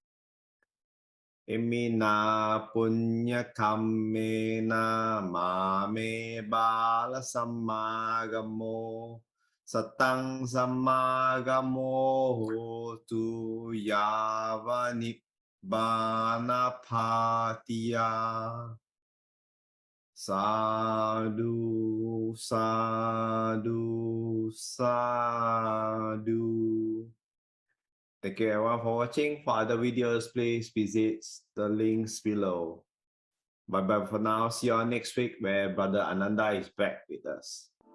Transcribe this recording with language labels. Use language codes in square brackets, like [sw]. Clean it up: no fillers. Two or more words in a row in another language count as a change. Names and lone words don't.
[pi] Emina punya kammena mame bala samagamo satang samagamo hotu yava nibbana patiya Sadhu, sadhu, sadhu. [en] Thank you everyone for watching. For other videos, please visit the links below. Bye bye for now. See you all next week where Brother Ananda is back with us.